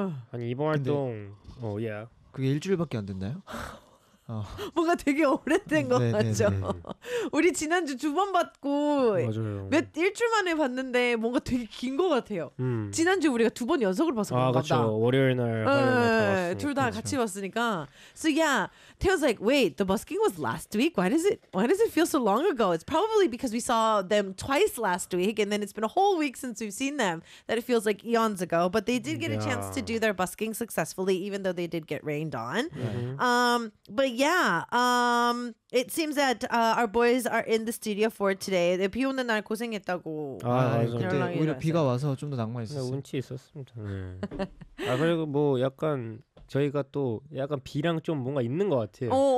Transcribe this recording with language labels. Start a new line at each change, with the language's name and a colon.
Korean: 아니 이번 활동 그게 일주일밖에 안 됐나요? 뭔가 되게 오래된 것 같죠. 우리 지난주 두 번 봤고 몇 일주일 만에 봤는데 뭔가 되게 긴 것 같아요. 지난주 우리가 두 번 연속을 봐서 그런 것 같다. 그렇죠. 월요일 날 둘 다 같이 봤으니까.
English: So yeah, Taylor's like, wait, the busking was last week. Why does it feel so long ago? It's probably because we saw them twice last week, and then it's been a whole week since we've seen them that it feels like eons ago. But they did get a chance to do their busking successfully, even though they did get rained on. But yeah, it seems that our boys are in the studio for today.
Korean: 비 오는 날 고생했다고. 아, 근데 오히려 비가 와서 좀 더 낭만했어요. 운치 있었습니다. 아, 그리고 뭐 약간 저희가 또 약간 비랑 좀 뭔가 있는 것 같아요.